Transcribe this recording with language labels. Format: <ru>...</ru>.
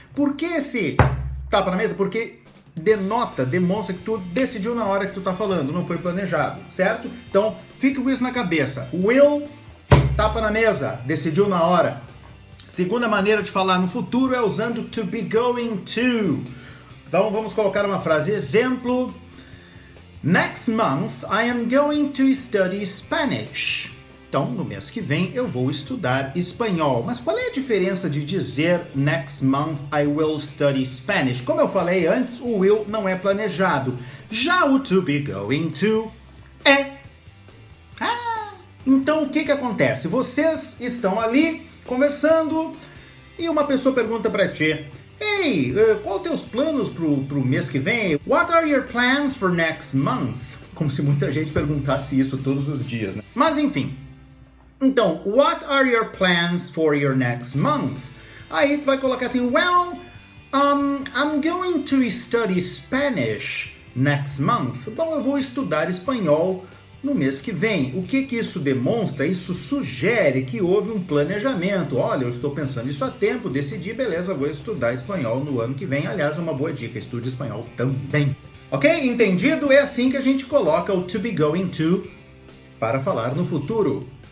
<pt>Por que esse tapa na mesa? Porque demonstra que tu decidiu na hora que tu tá falando, não foi planejado, certo? Então, fique com isso na cabeça. Will, tapa na mesa, decidiu na hora. Segunda maneira de falar no futuro é usando to be going to. Então, vamos colocar uma frase exemplo.</pt> <en>Next month, I am going to study Spanish.</en> <pt>Então, no mês que vem, eu vou estudar espanhol. Mas qual é a diferença de dizer</pt> <en>next month I will study Spanish?</en> <pt>Como eu falei antes, o will não é planejado. Já o to be going to é. Então, o que acontece? Vocês estão ali conversando e uma pessoa pergunta para ti, Hey, qual os teus planos pro mês que vem?</pt> <en>What are your plans for next month?</en> <pt>Como se muita gente perguntasse isso todos os dias, né? Mas enfim. Então,</pt> <en>what are your plans for your next month?</en> <pt>Aí tu vai colocar assim,</pt> <en>well, I'm going to study Spanish next month.</en> <pt>Bom, eu vou estudar espanhol no mês que vem. O que isso demonstra? Isso sugere que houve um planejamento. Olha, eu estou pensando isso há tempo, decidi, beleza, vou estudar espanhol no ano que vem. Aliás, uma boa dica, estude espanhol também. Ok? Entendido? É assim que a gente coloca o to be going to para falar no futuro.</pt>